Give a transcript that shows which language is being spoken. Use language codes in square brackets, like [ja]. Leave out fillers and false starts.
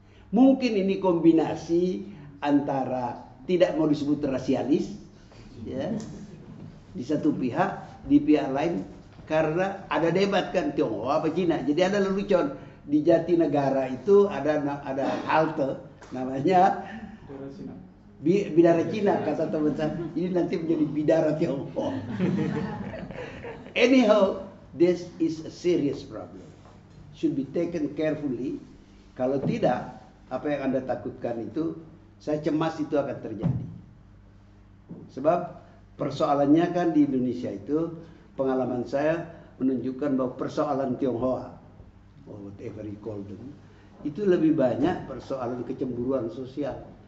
[id] Mungkin ini kombinasi antara tidak mau disebut rasialis, ya, di satu pihak, di pihak lain, karena ada debat kan Tionghoa apa Cina. Jadi ada lelucon di Jatinegara itu ada halte namanya Bidara Cina, kata teman saya. Ini nanti menjadi Bidara Tionghoa. [en] Anyhow, this is a serious problem. Should be taken carefully. [id] Kalau tidak, apa yang Anda takutkan itu, saya cemas itu akan terjadi. Sebab persoalannya kan di Indonesia itu, pengalaman saya menunjukkan bahwa persoalan Tionghoa, [en] or whatever you call them, [id] itu lebih banyak persoalan kecemburuan sosial.